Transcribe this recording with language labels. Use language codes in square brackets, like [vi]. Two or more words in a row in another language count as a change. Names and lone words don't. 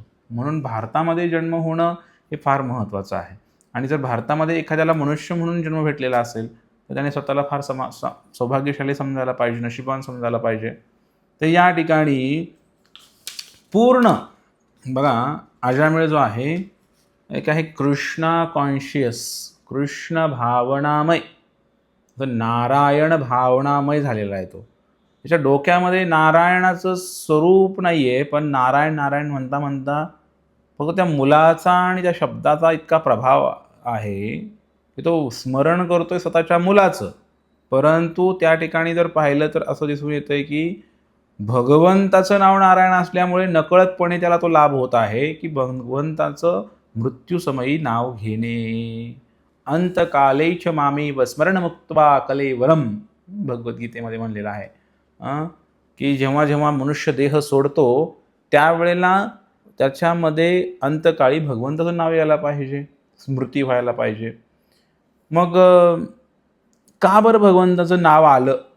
[mr] म्हणून भारतामध्ये जन्म होणं हे फार महत्त्वाचं आहे. आणि जर भारतामध्ये एखाद्याला मनुष्य म्हणून जन्म भेटलेला असेल तर त्याने स्वतःला फार सौभाग्यशाली समजायला पाहिजे, नशिबान समजायला पाहिजे. तर या ठिकाणी पूर्ण बघा अजामिळ जो आहे एक आहे कृष्णा कॉन्शियस, कृष्ण भावनामय, तर नारायण भावनामय झालेला आहे तो. त्याच्या डोक्यामध्ये नारायणाचं स्वरूप नाही आहे, पण नारायण नारायण म्हणता म्हणता फक्त त्या मुलाचा आणि त्या शब्दाचा इतका प्रभाव आहे की तो स्मरण करतोय स्वतःच्या मुलाचं. परंतु त्या ठिकाणी जर पाहिलं तर असं दिसून येतंय की भगवंताचं नाव नारायण असल्यामुळे नकळतपणे त्याला तो लाभ होत आहे की भगवंताचं मृत्यूसमयी नाव घेणे. [sa] अंतकालेच मामेव स्मरण मुक्त्वा कलेवरम [mr] भगवद्गीतेमध्ये म्हणलेलं आहे की जेव्हा जेव्हा मनुष्य देह सोडतो त्यावेळेला त्याच्यामध्ये अंतकाळी भगवंताचं नाव यायला पाहिजे, स्मृती व्हायला पाहिजे. मग का बरं भगवंताचं नाव आलं?